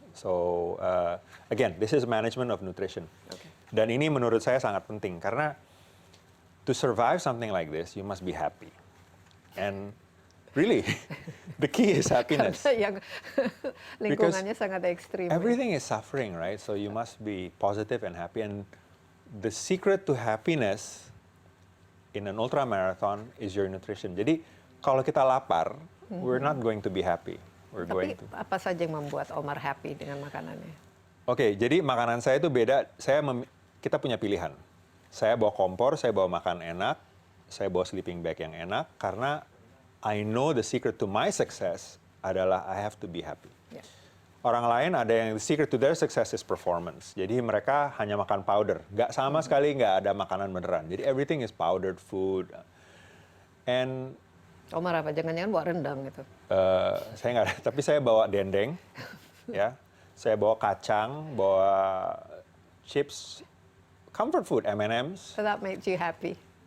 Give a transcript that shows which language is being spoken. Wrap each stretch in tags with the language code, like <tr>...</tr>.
<en>So again, this is management of nutrition. Okay.</en> <id>Dan ini menurut saya sangat penting karena</id> <en>to survive something like this, you must be happy. And really, the key is happiness.</en> <id>Karena yang lingkungannya sangat ekstrim.</id> <en>Everything is suffering, right? So you must be positive and happy. And the secret to happiness in an ultra marathon is your nutrition.</en> <id>Jadi kalau kita lapar,</id> <en>we're not going to be happy. We're</en> <id>Tapi</id> <en>going to.</en> <id>apa saja yang membuat Omar happy dengan makanannya? Oke, jadi makanan saya itu beda. Kita punya pilihan. Saya bawa kompor, saya bawa makan enak, saya bawa sleeping bag yang enak karena</id> <en>I know the secret to my success</en> <id>adalah</id> <en>I have to be happy.</en> <id>Ya. Orang lain ada yang</id> <en>the secret to their success is performance.</en> <id>Jadi mereka hanya makan powder. Nggak sama sekali nggak ada makanan beneran.</id> <en>Jadi everything is powdered food. And</en> <id>Omar apa? Jangan-jangan bawa rendang gitu. saya nggak ada, tapi saya bawa dendeng, ya. Saya bawa kacang, bawa chips, comfort food, M&M's.</id> <en>So that makes you happy.</en>